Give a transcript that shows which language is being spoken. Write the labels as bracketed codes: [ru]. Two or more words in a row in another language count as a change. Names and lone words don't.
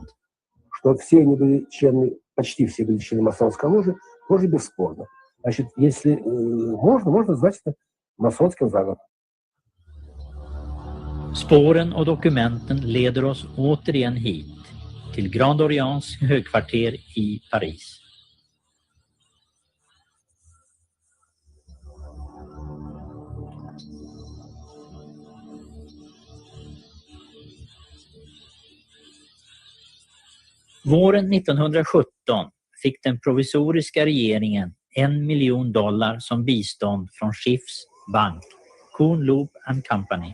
[ru] Что все они были члены, почти все были члены масонской ложи, тоже бесспорно. Значит, если можно назвать это масонским заговором. [sv] Spåren och dokumenten leder oss återigen hit, till Grand Orients högkvarter i Paris. Våren 1917 fick den provisoriska regeringen $1 miljon som bistånd från Schiffs bank, Kuhn Loeb and Company.